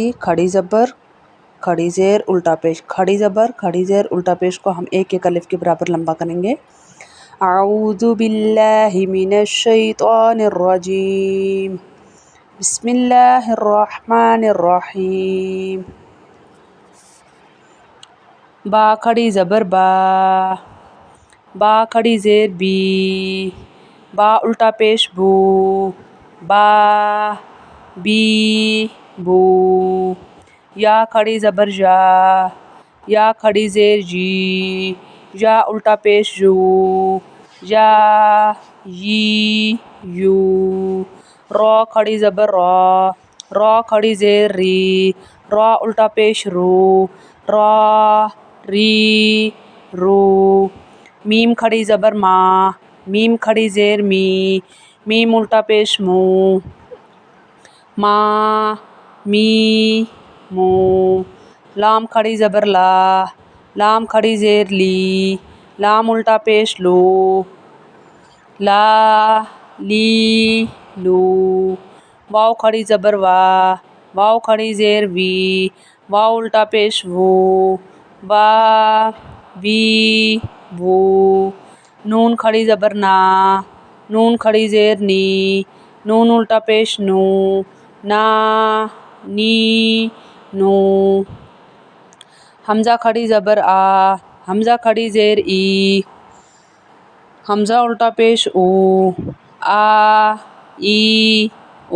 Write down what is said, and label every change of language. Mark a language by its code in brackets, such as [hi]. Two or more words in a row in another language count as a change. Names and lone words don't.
[ur] کھڑی زبر کھڑی زیر الٹا پیش، کھڑی زبر کھڑی زیر الٹا پیش کو ہم ایک ایک الف کے برابر لمبا کریں گے۔ [ar] اعوذ باللہ من الشیطان الرجیم، بسم اللہ الرحمن الرحیم۔ [ur] با کھڑی زبر با، با کھڑی زیر بی، با الٹا پیش بو، با بی بو۔ یا کھڑی زبر جا، یا کھڑی زیر جی، یا الٹا پیش جو، یا یی یو۔ رو کھڑی زبر رو، رو کھڑی زیر ری، رو الٹا پیش رو، رو ری رو۔ میم کھڑی زبر ماں، میم کھڑی زیر می، میم الٹا پیش مو، ماں می مو۔ لام کھڑی زبر لا، لام کھڑی زیر لی، لام الٹا پیش لو، لا لی لو۔ واو کھڑی زبر وا، واو کھڑی زیر وی، واو الٹا پیش وو، وا وی وو۔ نون کھڑی زبر نا، نون کھڑی زیر نی، نون الٹا پیش نو، نا نی نو۔ حمزہ کھڑی زبر آ، حمزہ کھڑی زیر ای، حمزہ الٹا پیش او، آ ای او۔